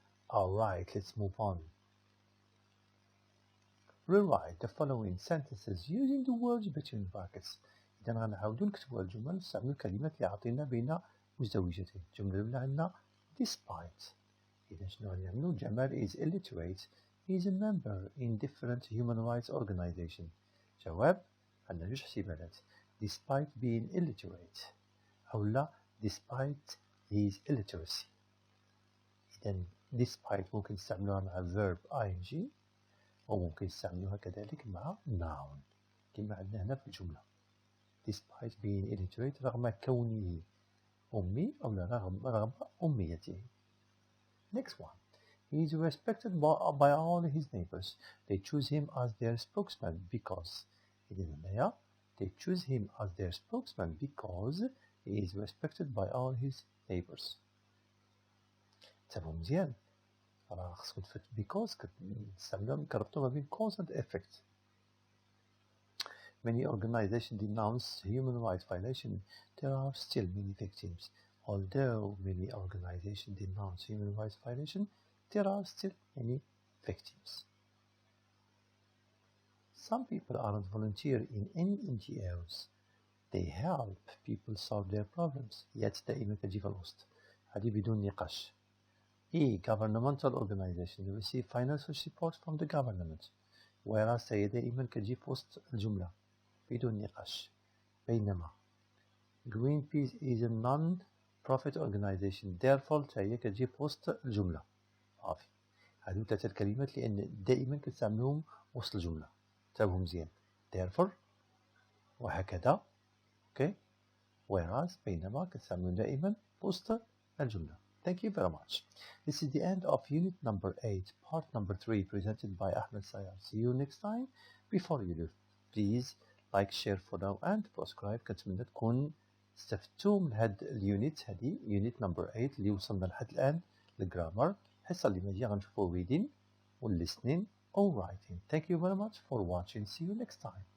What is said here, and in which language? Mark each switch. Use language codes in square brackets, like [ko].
[en] Alright, let's move on. Rewrite the following sentences using the words between brackets. [ar] إذا غنعاودو نكتبو الجمل نستعملو الكلمات اللي عطينا بين مزدوجتين. الجملة الأولى عندنا despite. إذا شنو غنعملو؟ جمال [en] is illiterate. He is a member in different human rights organizations. [ar] جواب عندنا جوج احتمالات. [en] Despite being illiterate [ar] أو لا [en] despite his illiteracy. [ar] إذا despite ممكن نستعملوها مع verb ing وممكن نستعملوها كذلك مع noun كما عندنا هنا في الجملة. [en] Despite being illiterate [ar] رغم كونه أمي أو لا رغم أميته. [en] Next one. He is respected by all his neighbors. They choose him as their spokesman because. [ar] إذن هنايا [en] they choose him as their spokesman because he is respected by all his neighbors. [ar] تفهم مزيان؟ راه خصكم تفت because كتستعملوها كربطو ما بين cause and effect. [en] Many organizations denounce human rights violation. There are still many victims. Although many organizations denounce human rights violation, there are still many victims. Some people aren't volunteer in any NGOs. They help people solve their problems. [ar] Yet دائما كتجي في الوسط. هذه بدون نقاش. [en] Governmental organizations receive financial support from the government. [ar] Whereas هي دائما كتجي في وسط الجملة بدون نقاش. [en] بينما Greenpeace is a non-profit organization. [ar] Therefore هي كتجي في وسط الجملة. صافي. هادو ثلاثة الكلمات لأن دائما كتستعملوهم وسط الجملة. تابعوا مزيان. Therefore وهكذا. [en] Okay. [ar] Whereas بينما كتستعملون دائما وسط الجملة. [en] Thank you very much. This is the end of unit number 8, part number 3, presented by Ahmed Sayar. See you next time. Before you leave, please like, share, follow, and subscribe. [ar] كنتمنى تكون استفدتوا من هاد اليونت هادي [en] unit number 8 [ar] اللي وصلنا لحد الآن الجرامر. الحصة اللي ماجية غنشوفوا [en] reading و listening or writing. Thank you very much for watching. See you next time.